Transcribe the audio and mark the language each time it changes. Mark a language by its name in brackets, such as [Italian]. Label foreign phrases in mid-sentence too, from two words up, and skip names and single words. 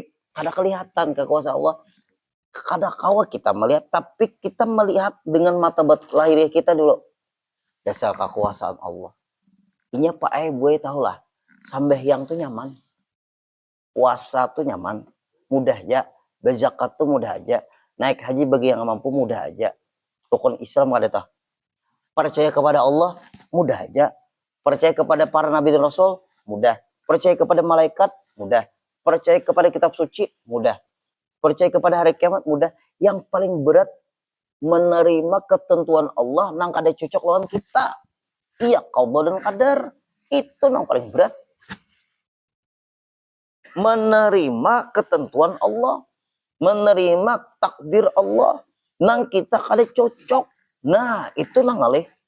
[Banjar] Kada kelihatan kekuasaan Allah. Kada kawa kita melihat, tapi kita melihat dengan mata lahiriah kita dulu. Dasar kekuasaan Allah. Inya Pak Boy tahulah. Sambahyang tuh nyaman. Puasa tuh nyaman. [Indonesian] Mudah aja. Berzakat tuh mudah aja. Naik haji bagi yang mampu mudah aja. [Banjar] Rukun Islam ada tah. [Indonesian] Percaya kepada Allah mudah aja. Percaya kepada para nabi dan rasul mudah. Percaya kepada malaikat mudah. Percaya kepada kitab suci mudah. Percaya kepada hari kiamat mudah. [Banjar] Yang paling berat menerima ketentuan Allah nang kada cocok lawan kita. Iya, qadha dan qadar. Itu nang paling berat. Menerima ketentuan Allah, menerima takdir Allah nang kita kada cocok. Nah, itu nang ngalih.